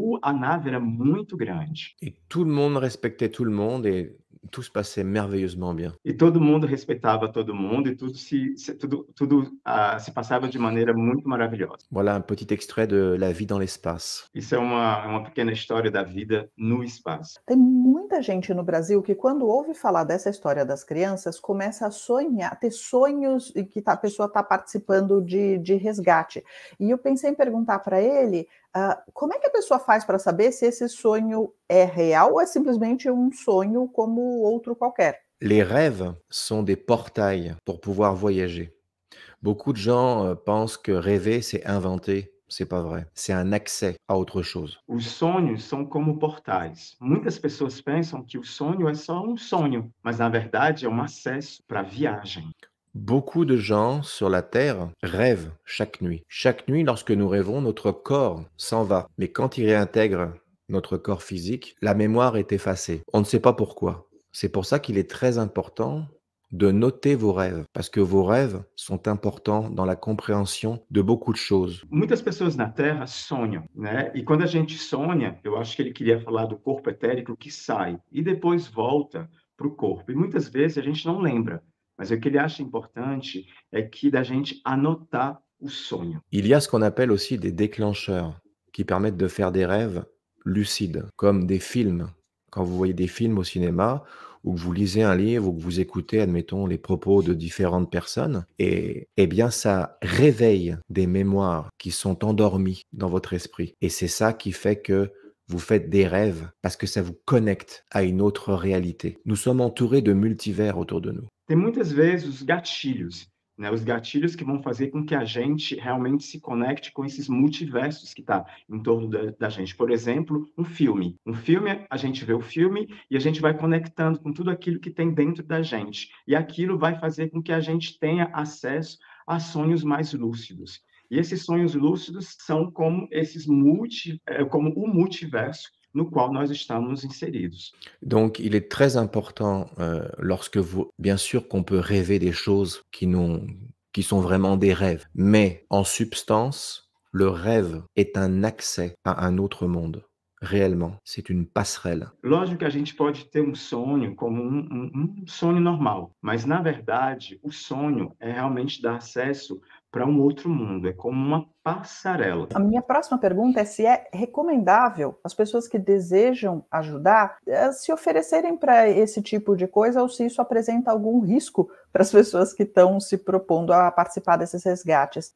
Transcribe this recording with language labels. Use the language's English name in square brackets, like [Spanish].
[Portuguese] A nave era muito grande. [French] Et tout le monde respectait tout le monde et tout se passait merveilleusement bien. [Portuguese] E todo mundo respeitava todo mundo e se passava de maneira muito maravilhosa. [French] Voilà un petit extrait de La vie dans l'espace. [Portuguese] Isso é uma pequena história da vida no espaço. Tem muita gente no Brasil que, quando ouve falar dessa história das crianças, começa a sonhar, ter sonhos e que a pessoa está participando de resgate. E eu pensei em perguntar para ele como é que a pessoa faz para saber se esse sonho é real ou é simplesmente um sonho como outro qualquer? [French] Les rêves sont des portails pour pouvoir voyager. Beaucoup de gens pensent que rêver, c'est inventer. C'est pas vrai. C'est un accès à autre chose. [Portuguese] Os sonhos são como portais. Muitas pessoas pensam que o sonho é só um sonho, mas na verdade é acesso para a viagem. [French] Beaucoup de gens sur la Terre rêvent chaque nuit. Chaque nuit, lorsque nous rêvons, notre corps s'en va. Mais quand il réintègre notre corps physique, la mémoire est effacée. On ne sait pas pourquoi. C'est pour ça qu'il est très important de noter vos rêves, parce que vos rêves sont importants dans la compréhension de beaucoup de choses. [Portuguese] Muitas pessoas na Terra sonham, né? E quando a gente sonha, eu acho que ele queria falar do corpo etérico que sai e depois volta para o corpo. E muitas vezes a gente não lembra, mas o que ele acha importante é que da gente anotar o sonho. [French] Il y a ce qu'on appelle aussi des déclencheurs qui permettent de faire des rêves lucides, comme des films. Quand vous voyez des films au cinéma, ou que vous lisez un livre, ou que vous écoutez, admettons, les propos de différentes personnes, et eh bien, ça réveille des mémoires qui sont endormies dans votre esprit. Et c'est ça qui fait que vous faites des rêves, parce que ça vous connecte à une autre réalité. Nous sommes entourés de multivers autour de nous. [Portuguese] Tem muitas vezes os gatilhos, né? Os gatilhos que vão fazer com que a gente realmente se conecte com esses multiversos que está em torno da gente. Por exemplo, um filme. Um filme, a gente vê o filme e a gente vai conectando com tudo aquilo que tem dentro da gente. E aquilo vai fazer com que a gente tenha acesso a sonhos mais lúcidos. E esses sonhos lúcidos são como como o multiverso no qual nós estamos inseridos. [French] Donc, il est très important, lorsque vous, bien sûr qu'on peut rêver des choses qui sont vraiment des rêves, mais en substance, le rêve est un accès à un autre monde. Réellement, c'est une passerelle. [Portuguese] Lógico que a gente pode ter um sonho como sonho normal, mas na verdade o sonho é realmente dar acesso para um outro mundo, é como uma passarela. A minha próxima pergunta é se é recomendável as pessoas que desejam ajudar se oferecerem para esse tipo de coisa ou se isso apresenta algum risco para as pessoas que estão se propondo a participar desses resgates.